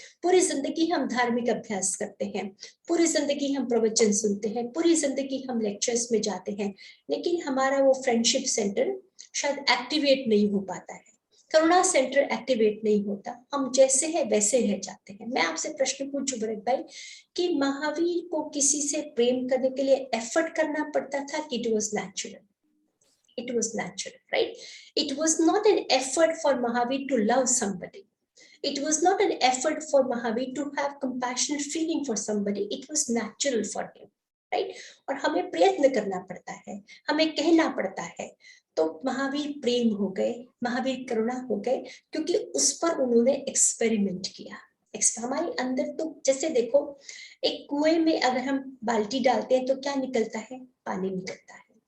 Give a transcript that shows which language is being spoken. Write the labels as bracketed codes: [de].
[hi] पूरी जिंदगी हम धार्मिक अभ्यास करते हैं, पूरी जिंदगी हम प्रवचन सुनते हैं, पूरी जिंदगी हम लेक्चर्स में जाते हैं, लेकिन हमारा वो फ्रेंडशिप सेंटर शायद एक्टिवेट नहीं हो पाता है, करुणा सेंटर एक्टिवेट नहीं होता, हम जैसे हैं वैसे रह जाते हैं। मैं आपसे प्रश्न पूछूं भरत भाई कि महावीर को किसी से प्रेम करने के लिए एफर्ट करना पड़ता था कि [en] It was natural? It was natural, right? It was not an effort for Mahavir to love somebody. It was not an effort for Mahavir to have compassionate feeling for somebody. It was natural for him, right? [hi] और हमें प्रयत्न करना पड़ता है, हमें कहना पड़ता है, तो महावीर प्रेम हो गए, महावीर करुणा हो गए, क्योंकि उस पर उन्होंने एक्सपेरिमेंट किया। हमारे अंदर तो जैसे देखो, एक कुएं में अगर हम बाल्टी डालते हैं तो क्या निकलता है? पानी निकलता है।